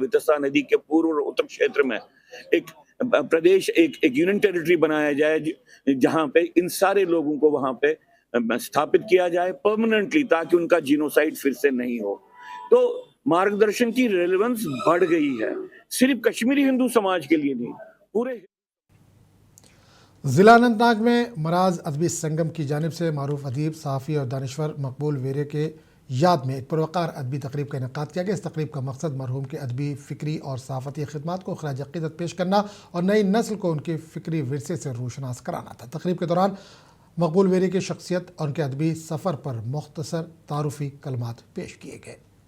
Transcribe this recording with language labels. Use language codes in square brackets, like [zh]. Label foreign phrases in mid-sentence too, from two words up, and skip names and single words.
[ur] وتسا ندی کے پورو اور اتر چھیتر میں ایک پردیش، ایک [en] union territory [ur] بنایا جائے جہاں پہ ان سارے لوگوں کو وہاں پہ استھاپت کیا جائے پرماننٹلی، تاکہ ان کا جینوسائیڈ پھر سے نہیں ہو. تو مارگدرشن کی ریلیونس بڑھ گئی ہے، صرف کشمیری ہندو سماج کے لیے نہیں، پورے. ضلع اننت ناگ میں مراز ادبی سنگم کی جانب سے معروف ادیب، صحافی اور دانشور مقبول ویرے کے یاد میں ایک پروقار ادبی تقریب کا انعقاد کیا گیا. اس تقریب کا مقصد مرحوم کے ادبی، فکری اور صحافتی خدمات کو خراج عقیدت پیش کرنا اور نئی نسل کو ان کے فکری ورثے سے روشناس کرانا تھا. تقریب کے دوران مقبول ویرے کی شخصیت اور ان کے ادبی سفر پر مختصر تعارفی کلمات پیش کیے گئے.